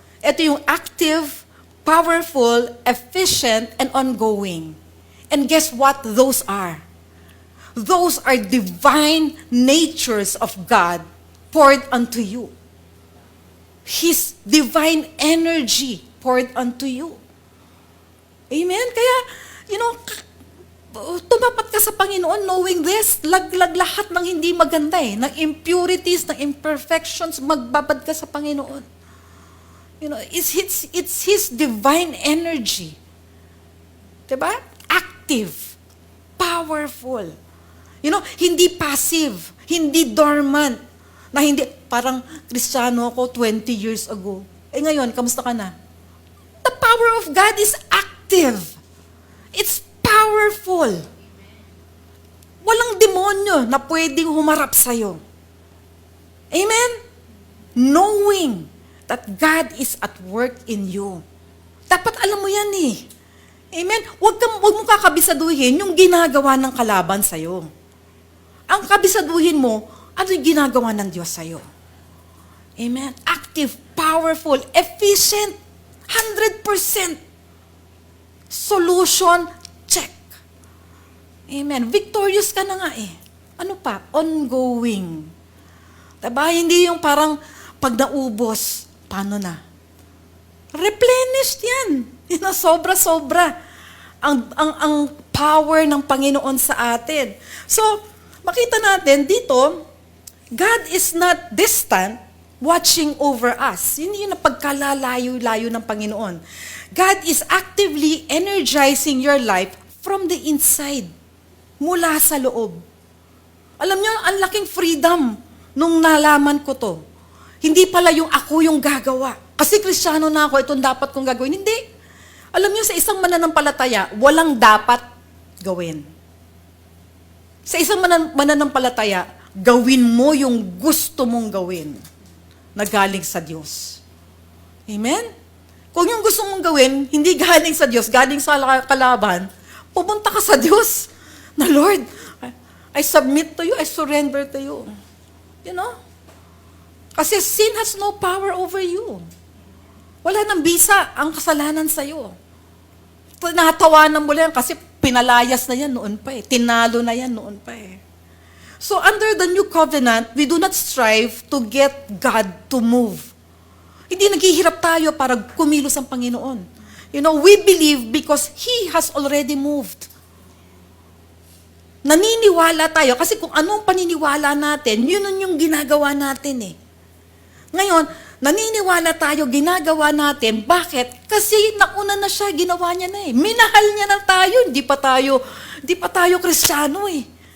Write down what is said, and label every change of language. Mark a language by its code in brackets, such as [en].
[tl] Ito yung [en] active, powerful, efficient, and ongoing. And guess what those are? Those are divine natures of God poured unto you. His divine energy poured unto you. Amen? [tl] Kaya, [en] you know, [tl] tumapat ka sa Panginoon knowing this, laglag lahat ng hindi maganda ng impurities, ng imperfections, magbabad ka sa Panginoon. [en] You know, it's His divine energy. [tl] Diba? [en] Active, powerful. You know, [tl] hindi passive, hindi dormant, na hindi, parang Kristiyano ako [en] 20 years ago. [tl] Ngayon, kamusta ka na? [en] The power of God is active. It's powerful. [tl] Walang demonyo na pwedeng humarap sa'yo. [en] Amen? Knowing that God is at work in you. [tl] Dapat alam mo yan eh. Amen? Huwag mo kakabisaduhin yung ginagawa ng kalaban sa'yo. Ang kabisaduhin mo, ano yung ginagawa ng Diyos sa'yo? [en] Amen? Active, powerful, efficient, 100%. Solution, check. Amen. [tl] Victorious ka na nga eh. Ano pa? Ongoing. Diba? Hindi yung parang pag naubos, paano na? [en] Replenished yan. You know, [tl] sobra-sobra. Ang power ng Panginoon sa atin. [en] So, makita natin dito, God is not distant, watching over us. [tl] Yun yung napagkalalayo-layo ng Panginoon. [en] God is actively energizing your life from the inside, [tl] mula sa loob. Alam niyo, ang laking freedom nung nalaman ko to. Hindi pala yung ako yung gagawa. Kasi Kristiyano na ako, itong dapat kong gagawin. Hindi. Alam niyo, sa isang mananampalataya, walang dapat gawin. Sa isang mananampalataya, gawin mo yung gusto mong gawin na galing sa Diyos. Amen? Kung yung gusto mong gawin, hindi galing sa Diyos, galing sa kalaban, pumunta ka sa Diyos. [en] Na Lord, I submit to you, I surrender to you. You know? [tl] Kasi [en] sin has no power over you. [tl] Wala nang bisa ang kasalanan sa'yo. Natawanan mo lang kasi pinalayas na yan noon pa eh. Tinalo na yan noon pa eh. [en] So under the new covenant, we do not strive to get God to move. [tl] Hindi naghihirap tayo para kumilos ang Panginoon. [en] You know, we believe because He has already moved. [tl] Naniniwala tayo kasi kung anong paniniwala natin, yun yung ginagawa natin eh. Ngayon, naniniwala tayo, ginagawa natin. Bakit? Kasi nauna na siya, ginawa niya na eh. Minahal niya na tayo, hindi pa tayo Kristiyano eh.